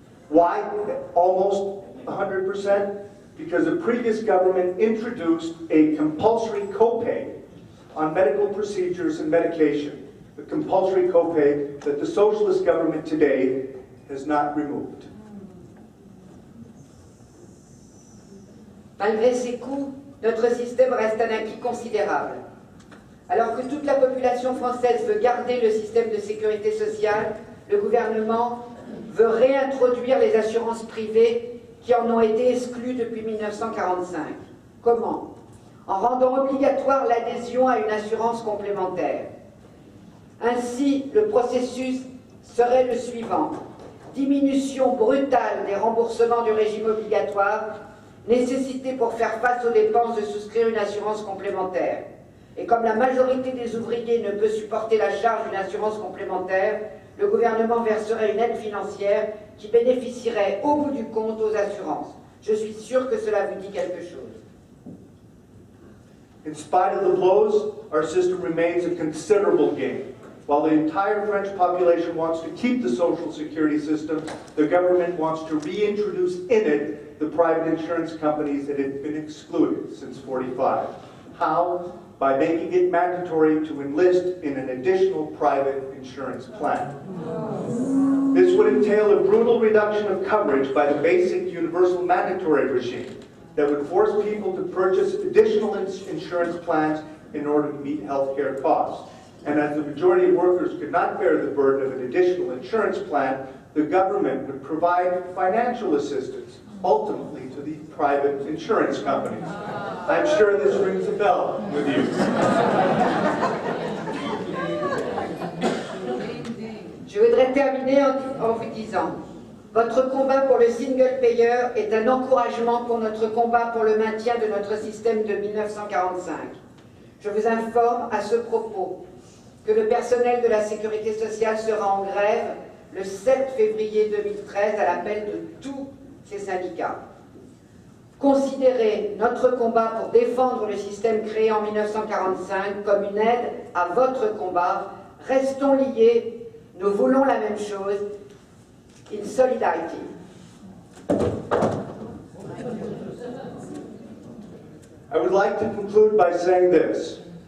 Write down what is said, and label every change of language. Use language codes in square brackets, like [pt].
[en] Why almost 100%? Because the previous government introduced a compulsory copay on medical procedures and medication, the compulsory copay that the socialist government today has not removed. [fr] Malgré ces coûts, notre système reste un acquis considérable. Alors que toute la population française veut garder le système de sécurité sociale, le gouvernement veut réintroduire les assurances privées qui en ont été exclues depuis 1945. Comment? En rendant obligatoire l'adhésion à une assurance complémentaire. Ainsi, le processus serait le suivant. Diminution brutale des remboursements du régime obligatoire, nécessité pour faire face aux dépenses de souscrire une assurance complémentaire. Et comme la majorité des ouvriers ne peut supporter la charge d'une assurance complémentaire, le gouvernement verserait une aide financière qui bénéficierait au bout du compte aux assurances. Je suis sûr que cela vous dit quelque chose. [en] In spite of the blows, our system remains a considerable gain. While the entire French population wants to keep the social security system, the government wants to reintroduce in it the private insurance companies that had been excluded since 1945. How? By making it mandatory to enlist in an additional private insurance plan. This would entail a brutal reduction of coverage by the basic universal mandatory regime that would force people to purchase additional insurance plans in order to meet health care costs. And as the majority of workers could not bear the burden of an additional insurance plan, the government would provide financial assistance, ultimately to the private insurance companies. I'm sure this rings a bell with you. [fr] Je voudrais terminer en vous disant, votre combat pour le single payer est un encouragement pour notre combat pour le maintien de notre système de 1945. Je vous informe à ce propos que le personnel de la sécurité sociale sera en grève le 7 février 2013 à l'appel de tous ces syndicats. Considérez notre combat pour défendre le système créé en 1945 comme une aide à votre combat. Restons liés, nous voulons la même chose, [en] in solidarity. I would like to conclude by saying this.